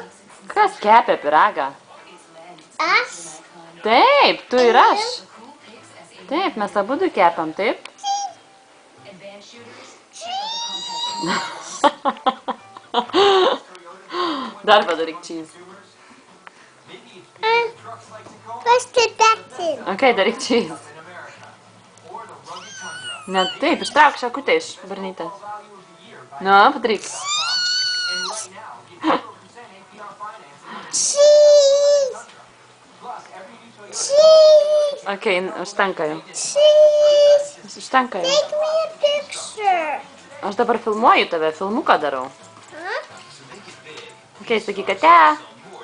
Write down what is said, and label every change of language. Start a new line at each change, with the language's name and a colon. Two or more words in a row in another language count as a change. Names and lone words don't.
Lithuanian: Kas kepė pyragą? Us? Taip, tu ir aš. Taip, mes abudu kepam, taip? Dar padaryk cheese.
English: Let's put that in.
Lithuanian: Ok, daryk cheese. Ne, taip, ištrauk šakutę iš burnytės. Nu, padaryk. Cheese. Cheese. Ok, užtenka jau. Cheese. Užtenka jau.
English: Take me a picture.
Lithuanian: Aš dabar filmuoju tave, filmuką darau. Huh? Ok, sakyk, ate.